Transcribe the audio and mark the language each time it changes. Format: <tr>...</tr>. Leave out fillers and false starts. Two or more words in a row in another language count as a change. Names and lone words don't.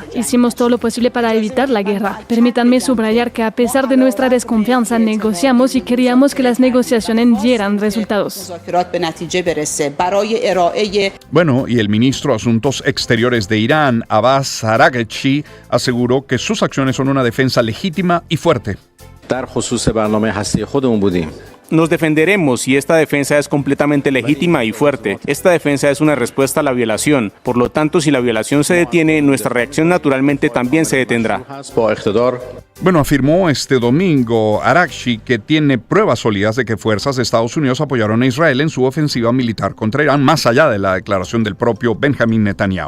<es>Hicimos todo lo posible para evitar la guerra. Permítanme subrayar que a pesar de nuestra desconfianza, negociamos y queríamos que las negociaciones dieran resultados. Bueno, y el ministro de Asuntos Exteriores de Irán, Abbas Araghchi, aseguró que sus acciones son una defensa legítima y fuerte.</es> <fa>در خصوص برنامه هسته خودمون بودیم.</fa> <es>Nos defenderemos y esta defensa es completamente legítima y fuerte. Esta defensa es una respuesta a la violación. Por lo tanto, si la violación se detiene, nuestra reacción naturalmente también se detendrá. Bueno, afirmó este domingo Arakshi que tiene pruebas sólidas de que fuerzas de Estados Unidos apoyaron a Israel en su ofensiva militar contra Irán, más allá de la declaración del propio Benjamin Netanyahu.</es>